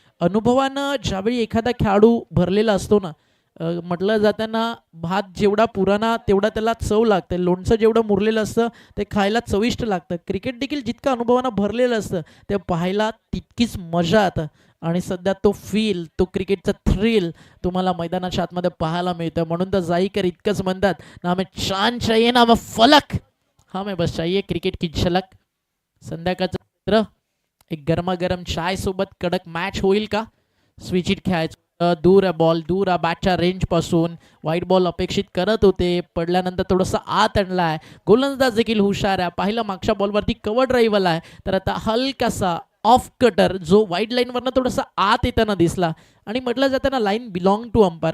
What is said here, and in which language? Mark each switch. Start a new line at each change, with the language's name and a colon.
Marathi: अनुभवानं ज्यावेळी एखादा खेळाडू भरलेला असतो ना म्हटलं जाताना भात जेवढा पुराणा तेवढा त्याला चव लागते. लोणचं जेवढं मुरलेलं असतं ते खायला चविष्ट लागतं. क्रिकेट देखील जितकं अनुभवानं भरलेलं असतं ते पाहायला तितकीच मजा येतं आणि सध्या तो फील तो क्रिकेटचा थ्रिल तुम्हाला मैदानाच्या आतमध्ये पाहायला मिळतं. म्हणून तर जाईकर इतकंच म्हणतात ना
Hindi: हमें चांद चाहिए ना हमें फलक हमें बस चाहिए क्रिकेट की झलक.
Marathi: संध्याकाळचं चित्र एक गरमागरम चाय सोबत कडक मॅच होईल का. स्विच इट खेळायचं दूर आहे बॉल दूर आहे बॅटच्या रेंज पासून. वाईट बॉल अपेक्षित करत होते पडल्यानंतर थोडंसं आत आणला आहे. गोलंदाज देखील हुशार आहे. पाहिलं मागच्या बॉलवरती कव्हर ड्राईव्ह आला आहे तर आता हलकासा ऑफ कटर जो वाईट लाईनवरनं थोडासा आत येताना दिसला आणि म्हटलं जाताना लाईन बिलॉंग टू अंपायर.